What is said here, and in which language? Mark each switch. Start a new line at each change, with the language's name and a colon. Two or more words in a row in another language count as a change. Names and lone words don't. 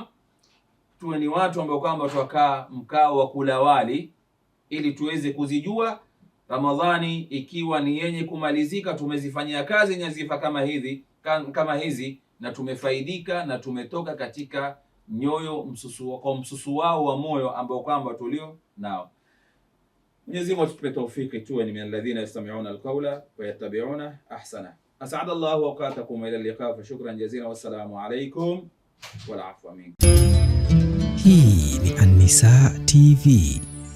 Swahili: Tuwe ni watu ambao kwamba twakaa mkao wa kula wali, ili tuweze kuzijua Ramadhani ikiwa ni yenye kumalizika, tumezifanyia kazi nyadhifa kama hizi na tumefaidika na tumetoka katika nyoyo msusuwao wa moyo ambao kwamba tulio nao. Mwenyezi Mungu atupe taufiki tuwe ni
Arabic: الذين يستمعون القول ويتبعون أحسن. أسعد الله أوقاتكم إلى اللقاء، فشكرا جزيلا، والسلام عليكم والعفو منكم.
Swahili: Hii ni An-Nisaa TV.